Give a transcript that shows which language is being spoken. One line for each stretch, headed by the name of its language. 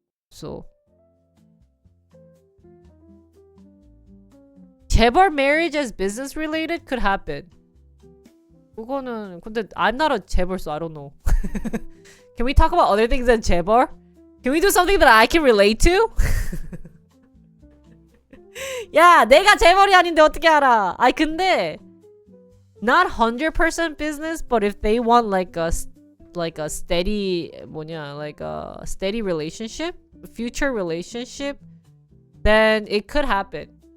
English: So 재벌 marriage as business related could happen.
Korean: 그거는 근데
English: I'm not a 재벌, so I don't know. Can we talk about other things than 재벌? Can we do something that I can relate to?
Korean: 야, 내가 재벌이 아닌데 어떻게 알아? 아니 근데
English: not 100% business, but if they want like a steady like a steady relationship, future relationship, then it could happen.